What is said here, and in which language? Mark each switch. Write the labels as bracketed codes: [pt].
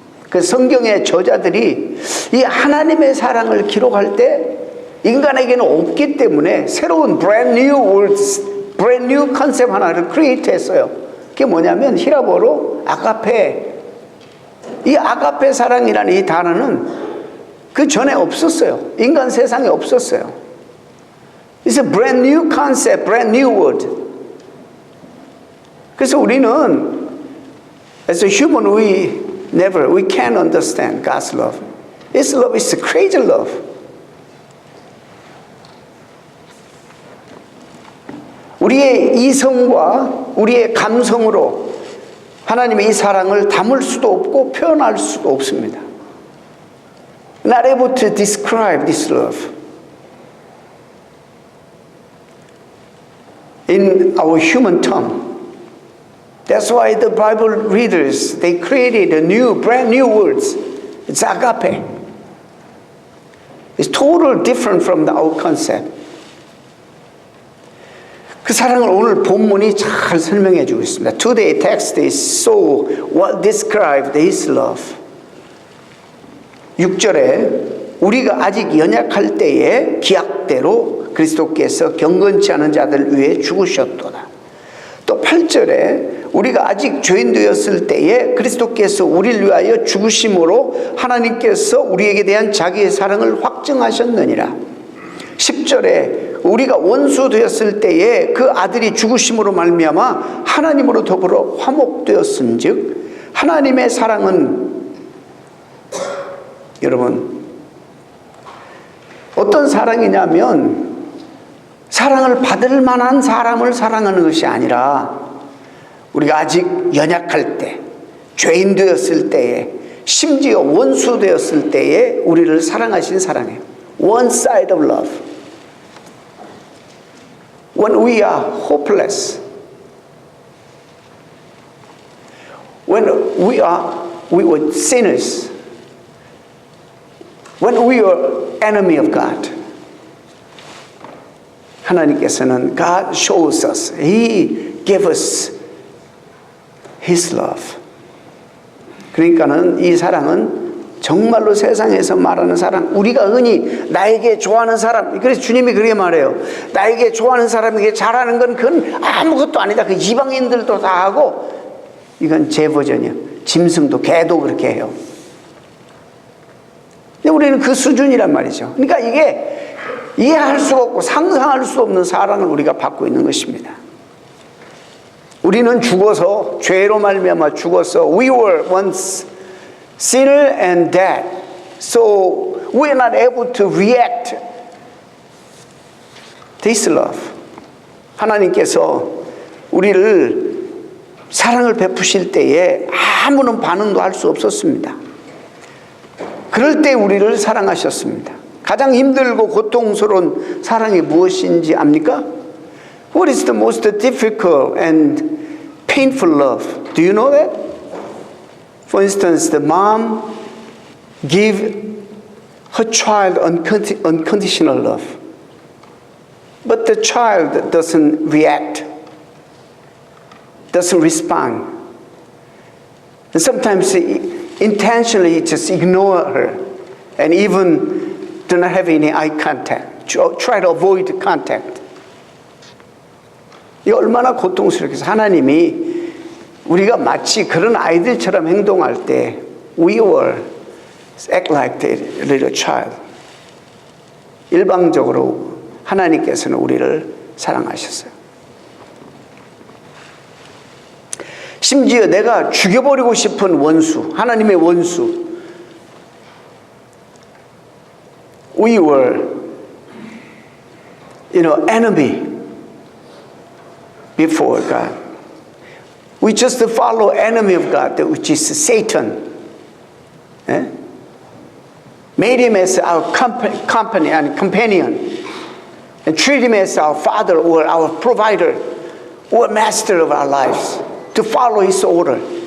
[ko] 그 성경의 저자들이 이 하나님의 사랑을 기록할 때 인간에게는 없기 때문에 새로운 [en] brand new words, brand new concept [ko] 하나를 create 했어요. 그게 뭐냐면 히라보로 아가페. 이 아가페 사랑이라는 이 단어는 그 전에 없었어요. 인간 세상에 없었어요. [en] It's a brand new concept, brand new word. [ko] 그래서 우리는 [en] as a human we can't understand God's love. His love is a crazy love. [ko] 우리의 이성과 우리의 감성으로 하나님의 이 사랑을 담을 수도 없고 표현할 수도 없습니다. [en] Not able to describe this love. In our human tongue. That's why the Bible readers, they created brand new words. It's agape. It's totally different from the old concept. [ko] 그 사랑을 오늘 본문이 잘 설명해 주고 있습니다. [en] Today's text is so well described his love. [ko] 6절에 우리가 아직 연약할 때에 기약대로 그리스도께서 경건치 않은 자들 위해 죽으셨도다. 또 8절에 우리가 아직 죄인 되었을 때에 그리스도께서 우리를 위하여 죽으심으로 하나님께서 우리에게 대한 자기의 사랑을 확증하셨느니라. 10절에 우리가 원수 되었을 때에 그 아들이 죽으심으로 말미암아 하나님으로 더불어 화목되었은즉 하나님의 사랑은 여러분 어떤 사랑이냐면 사랑을 받을 만한 사람을 사랑하는 것이 아니라 우리가 아직 연약할 때, 죄인 되었을 때에, 심지어 원수 되었을 때에 우리를 사랑하신 사랑이에요. [en] One side of love. When we are hopeless, when we were sinners, when we were enemy of God, [ko] 하나님께서는 [en] God shows us, He gave us His love. [ko] 그러니까는 이 사랑은 정말로 세상에서 말하는 사랑, 우리가 흔히 나에게 좋아하는 사람, 그래서 주님이 그렇게 말해요. 나에게 좋아하는 사람에게 잘하는 건 그건 아무것도 아니다. 그 이방인들도 다 하고, 이건 제 버전이에요. 짐승도 개도 그렇게 해요. 근데 우리는 그 수준이란 말이죠. 그러니까 이게 이해할 수가 없고 상상할 수 없는 사랑을 우리가 받고 있는 것입니다. 우리는 죽어서, 죄로 말미암아 죽어서, [en] we were once sinner and dead. So we are not able to react this love. [ko] 하나님께서 우리를 사랑을 베푸실 때에 아무런 반응도 할 수 없었습니다. 그럴 때 우리를 사랑하셨습니다. 가장 힘들고 고통스러운 사랑이 무엇인지 압니까? [en] What is the most difficult and painful love? Do you know that? For instance, the mom give her child unconditional love. But the child doesn't react, doesn't respond. And sometimes intentionally just ignore her and even do not have any eye contact, try to avoid contact. [ko] 이 얼마나 고통스럽겠어요. 하나님이 우리가 마치 그런 아이들처럼 행동할 때 [en] we will act like the little child. [ko] 일방적으로 하나님께서는 우리를 사랑하셨어요. 심지어 내가 죽여버리고 싶은 원수, 하나님의 원수, [en] we were, enemy before God. We just follow enemy of God, which is Satan. Eh? Made him as our company and companion, and treat him as our father or our provider or master of our lives, to follow his order.